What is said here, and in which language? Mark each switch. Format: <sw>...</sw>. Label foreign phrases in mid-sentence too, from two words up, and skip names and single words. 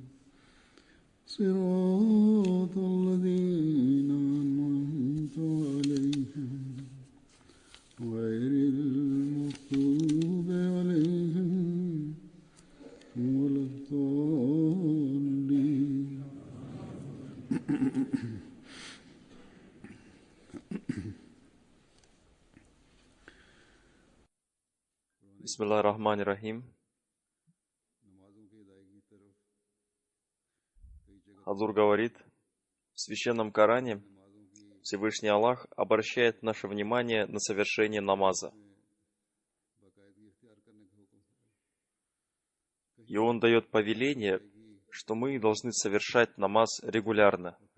<ar>صراط الذين أنعمت عليهم غير المغضوب عليهم ولا الضالين. بسم الله الرحمن الرحيم.</ar> <ru>Хазур говорит, в Священном Коране Всевышний Аллах обращает наше внимание на совершение намаза. И Он дает повеление, что мы должны совершать намаз регулярно.</ru>